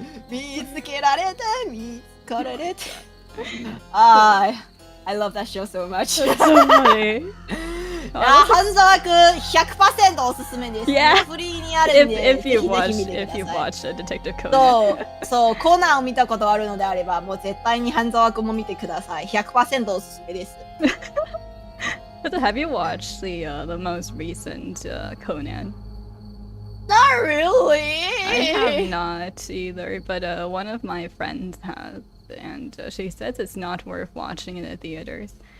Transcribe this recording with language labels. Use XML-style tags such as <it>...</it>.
<ja>見つけられて見つかられて</ja> <en>I love that show so much. That's so funny.</en> <ja>半沢くん 100% おすすめです。</ja> <en>Yeah.</en> <ja>フリーにあるんで</ja> <en>If you've</en> <ja>ぜひ見てください。</ja> <en>watched Detective Conan.</en> <ja>そうコナンを見たことあるのであればもう絶対に半沢くんも見てください。 100% おすすめです。</ja> <en>But have you watched the most recent Conan? Not really. I have not either, but one of my friends has, and she says it's not worth watching in the theaters.</en>